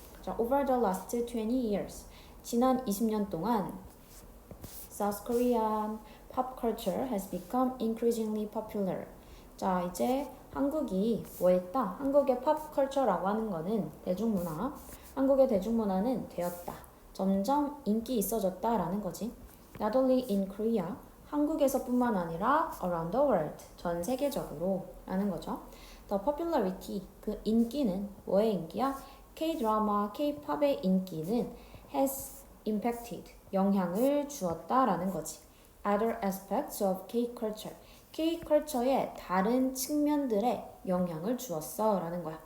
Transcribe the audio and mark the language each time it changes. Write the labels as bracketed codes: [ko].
[en] 자, over the last 20 years. [ko] 지난 20년 동안 [en] South Korean pop culture has become increasingly popular. [ko] 자, 이제 한국이 뭐 했다? 한국의 팝 컬처라고 하는 거는 대중문화. 한국의 대중문화는 되었다. 점점 인기 있어졌다라는 거지. [en] Not only in Korea, [ko] 한국에서뿐만 아니라 [en] around the world, [ko] 전 세계적으로 라는 거죠. [en] The popularity, [ko] 그 인기는 뭐의 인기야? K-드라마, K-팝의 인기는 [en] has impacted, [ko] 영향을 주었다라는 거지. [en] Other aspects of K-culture, [ko] K-컬처의 다른 측면들에 영향을 주었어 라는 거야.